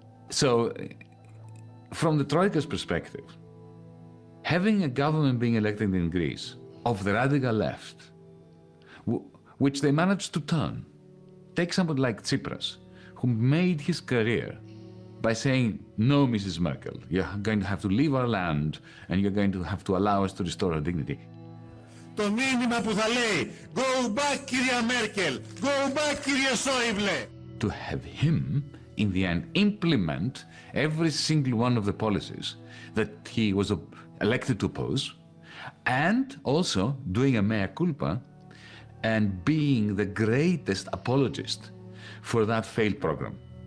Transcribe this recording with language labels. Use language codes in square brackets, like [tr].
[en] So, from the Troika's perspective, having a government being elected in Greece of the radical left, which they managed to turn, take somebody like Tsipras, who made his career by saying, no, Mrs. Merkel, you're going to have to leave our land and you're going to have to allow us to restore our dignity. [el] Το μήνυμα που θα λέει, [en] go back [el] κυρία Μέρκελ, go back κύριε Σόιμπλε. [en] To have him, in the end, implement every single one of the policies that he was elected to oppose, and also doing a mea culpa and being the greatest apologist for that failed program.